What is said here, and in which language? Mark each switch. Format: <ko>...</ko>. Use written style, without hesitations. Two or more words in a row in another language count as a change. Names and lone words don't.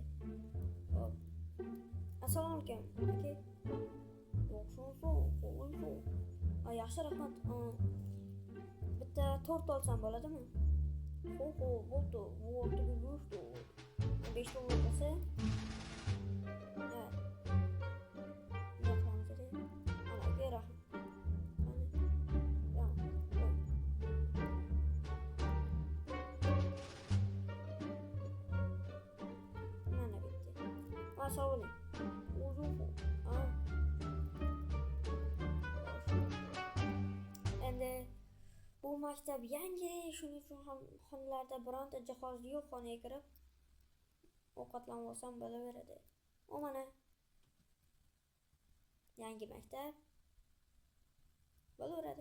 <uz>Hop. Assalomu alaykum. Aka. Yo'q, yaxshi, rahmat. Bitta tort olsam bo'ladimi? Bo'ldi. Bu o'rtaga go'sht. 5 ta bo'lsa. Ha. Sağ olun. Endi bu maktab yangi, shuning uchun ham xonalarda bironta jihoz yo'q. Xonaga kirib ovqatlanib olsam bo'laveradi. O mana yangi maktab bo'laveradi.</uz>